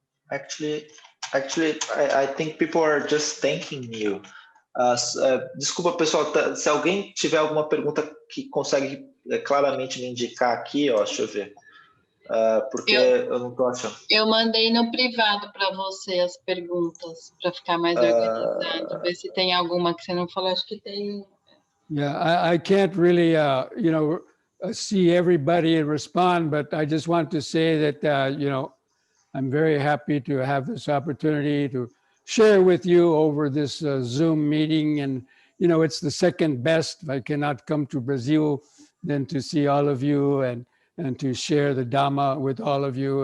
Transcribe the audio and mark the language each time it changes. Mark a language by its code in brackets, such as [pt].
[en] Actually, I think people are just thanking you. [pt] Desculpa, pessoal, se alguém tiver alguma pergunta que consegue claramente me indicar aqui, ó, deixa eu ver. Porque eu não estou achando. Eu mandei no privado para você as perguntas, para ficar mais organizado. Ver se tem alguma que você não falou, acho que tem. [en] Yeah, I can't really, see everybody and respond, but I just want to say that, I'm very happy to have this opportunity to share with you over this Zoom meeting. And, it's the second best. If I cannot come to Brazil, then to see all of you and to share the Dhamma with all of you.